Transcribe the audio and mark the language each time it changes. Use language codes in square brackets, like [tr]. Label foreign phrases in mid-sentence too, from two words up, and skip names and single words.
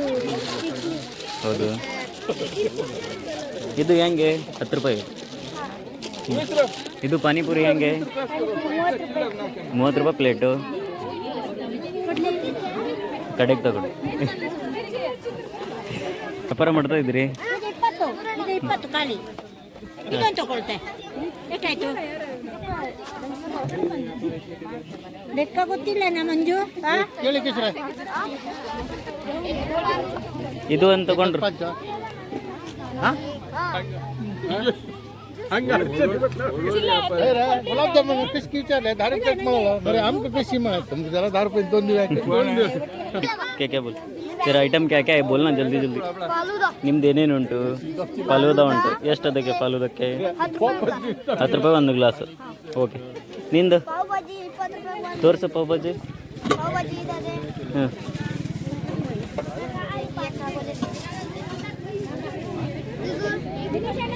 [kn] ಹೌದು ಇದು ಹೆಂಗೆ 10 ರೂಪಾಯಿ ಇದು ಪಾನಿಪುರಿ ಹೆಂಗೆ 30 ರೂಪಾಯಿ ಪ್ಲೇಟು ಕಡೆಗೆ ತಗೊಳ್ಳಿ ವ್ಯಾಪಾರ ಮಾಡ್ತಾ ಇದ್ರಿ 20 ಖಾಲಿ ಇದೊಂದು ತಗೊಳ್ತೆ ಎಷ್ಟಾಯ್ತು ಲೆಕ್ಕ ಗೊತ್ತಿಲ್ಲ ಮಂಜು ಇದು ಅಂತ ತಗೊಂಡ್ರು [mr] गुलाब जामुन पीस विचारले 10 रुपये मिळाला बरं आमचं पीस मिळालं तुमचं जरा 10 रुपये 2 दिवस [hi] क्या बोल तेरा ಐಟಮ್ क्या क्या है बोलना जल्दी जल्दी [kn] ನಿಮ್ದು ಏನೇನು ಉಂಟು ಫಲೂದಾ ಉಂಟು ಎಷ್ಟು ಅದಕ್ಕೆ ಫಲೂದಕ್ಕೆ 10 ರೂಪಾಯಿ ಒಂದು ಗ್ಲಾಸ್ ಓಕೆ ನಿಂದು ಪಾವ್ ಭಾಜಿ 20 ರೂಪಾಯಿ ತೋರಿಸು ಪಾವ್ ಭಾಜಿ ಪಾವ್ ಭಾಜಿ ಇದೆ ಹಾಂ ಇದು